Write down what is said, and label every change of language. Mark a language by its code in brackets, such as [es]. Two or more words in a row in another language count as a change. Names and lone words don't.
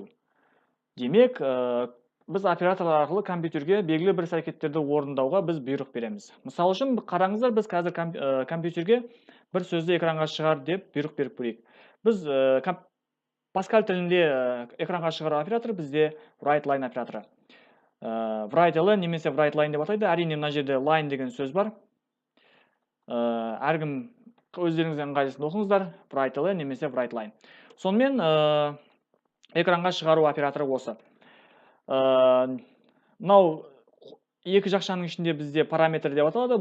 [kk] Демек, біз операторлар арқылы компьютерге белгілі бір іс-әрекеттерді орындауға біз бұйрық береміз. Мысалы үшін қараңыздар, біз қазір компьютерге бір сөзді экранға шығар деп бұйрық беріп көрейік. Біз Pascal тілінде экранға шығару операторы бізде [en] write line [kk] операторы. [en] Write line [kk] немесе [en] write line [kk] деп атайды. Әрине мына жерде line деген сөз бар. Әркім өздеріңіздің ыңғайлысын оқыңыздар. [en] Write line немесе write line. [kk] Сонымен экранға шығару операторы осы. Мынау екі жақшаның ішінде бізде параметр деп аталады.